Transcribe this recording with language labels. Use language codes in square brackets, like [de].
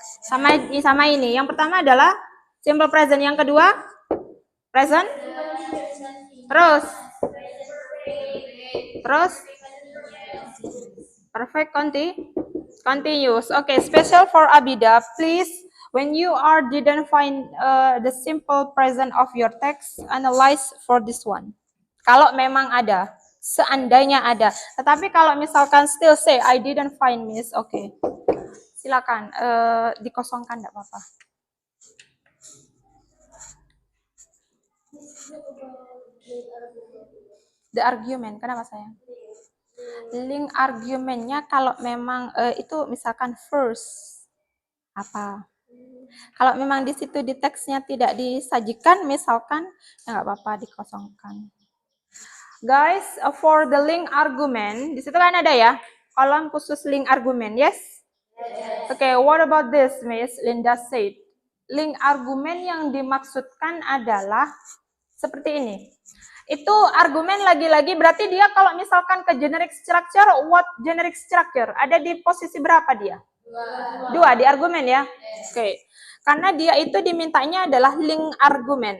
[id] Sama ini. Yang pertama adalah simple present, yang kedua present. Terus perfect continuous. [en] Okay, special for Abida, please. When you didn't find the simple present of your text, analyze for this one. [id] Kalau memang ada, seandainya ada. Tetapi kalau misalkan [en] still say I didn't find, miss, okay. [id] Silakan dikosongkan, enggak apa-apa. [en] The argument, [id] kenapa sayang? Link argumennya kalau memang itu misalkan first apa? Kalau memang di situ di teksnya tidak disajikan, misalkan ya nggak apa-apa dikosongkan. [en] Guys, for the link argument, [id] di situ kan ada ya kolom khusus [en] link argument, yes? Okay, what about this, Miss Linda said? [id] Link argumen yang dimaksudkan adalah seperti ini. Itu argumen lagi-lagi berarti dia kalau misalkan ke generic structure, [en] what generic structure? [id] Ada di posisi berapa dia? Dua di argumen ya? Oke. Karena dia itu dimintanya adalah link argumen.